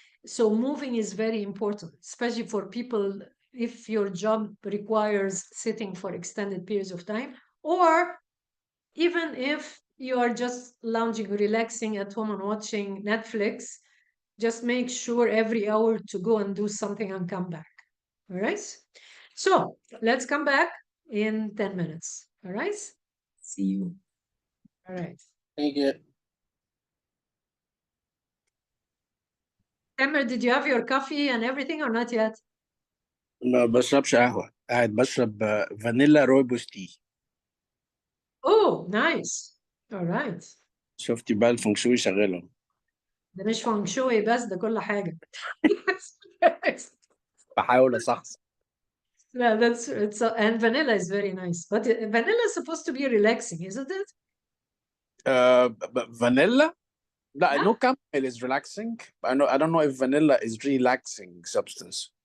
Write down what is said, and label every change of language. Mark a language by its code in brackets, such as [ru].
[en] So moving is very important, especially for people if your job requires sitting for extended periods of time, or even if you are just lounging, relaxing at home and watching Netflix, just make sure every hour to go and do something and come back. All right. So let's come back in 10 minutes. All right. See you. All right. Thank you. Emmer, did you have your coffee and everything or not yet? [ar] ما بشربش قهوة، قاعد بشرب فانيلا رويبوس تي. [en] Oh, nice. All right. [ar] شفتي بقى الفeng shui شغاله. ده مش فانج شوي بس، ده كل حاجة. بحاول أصحصح. [en] Yeah, and vanilla is very nice. But vanilla is supposed to be relaxing, isn't it? Vanilla? No, Huh? no, chamomile is relaxing. I don't know if vanilla is relaxing substance.